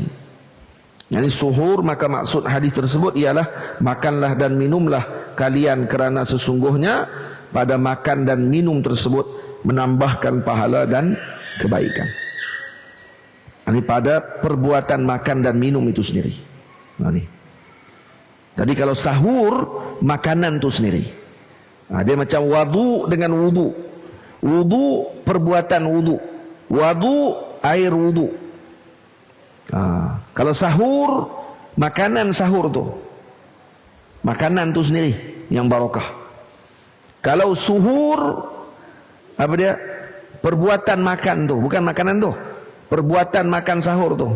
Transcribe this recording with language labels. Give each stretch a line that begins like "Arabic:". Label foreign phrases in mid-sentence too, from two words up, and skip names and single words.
Malay: Yani suhur, maka maksud hadis tersebut ialah makanlah dan minumlah kalian kerana sesungguhnya pada makan dan minum tersebut menambahkan pahala dan kebaikan. Ini pada perbuatan makan dan minum itu sendiri. Nah, ni. Tadi kalau sahur, makanan itu sendiri. Nah, dia macam wadu dengan wudu. Wudu, perbuatan wudu. Wadu, air wudu. Kalau sahur, makanan sahur tu. Makanan tu sendiri yang barakah. Kalau suhur, apa dia? Perbuatan makan tu, bukan makanan tu. Perbuatan makan sahur tu.